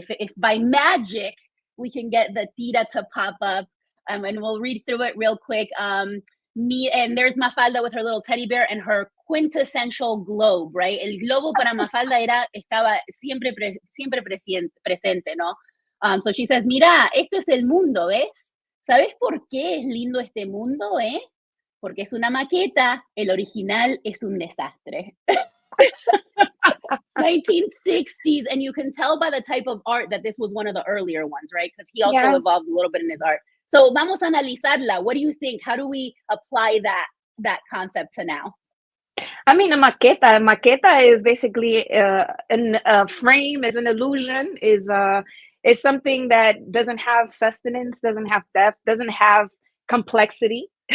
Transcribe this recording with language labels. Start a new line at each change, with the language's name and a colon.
English: If by magic we can get the tira to pop up, and we'll read through it real quick. And there's Mafalda with her little teddy bear and her quintessential globe, right?
Spanish: El globo para Mafalda estaba siempre presente, ¿no?
English: So she says,
Spanish: mira, esto es el mundo, ¿ves? ¿Sabes por qué es lindo este mundo, eh? Porque es una maqueta, el original es un desastre.
English: 1960s, and you can tell by the type of art that this was one of the earlier ones, right? Because he also evolved a little bit in his art. So
Spanish: vamos a analizarla.
English: What do you think? How do we apply that concept to now? I mean, a maqueta is basically a frame, is an illusion, is something that doesn't have sustenance, doesn't have depth, doesn't have complexity.